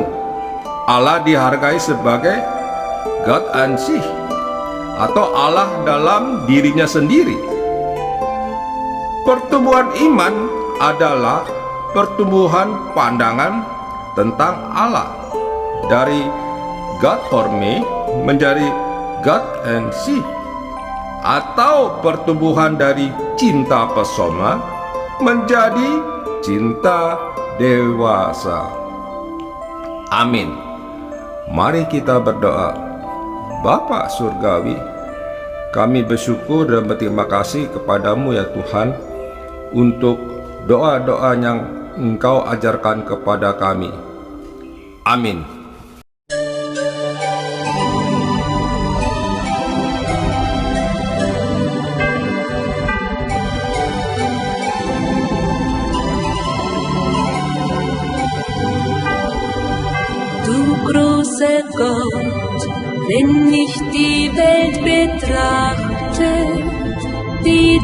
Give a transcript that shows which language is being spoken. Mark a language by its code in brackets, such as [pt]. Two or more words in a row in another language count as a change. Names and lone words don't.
[id] Allah dihargai sebagai [en] God and See, [id] atau Allah dalam dirinya sendiri. Pertumbuhan iman adalah pertumbuhan pandangan tentang Allah dari [en] God for me [id] menjadi God and See, atau pertumbuhan dari cinta pesona menjadi cinta dewasa. Amin. Mari kita berdoa. Bapa Surgawi, kami bersyukur dan berterima kasih kepadamu ya Tuhan, untuk doa-doa yang Engkau ajarkan kepada kami. Amin. [de] Du großer Gott, wenn ich die Welt betrachte, die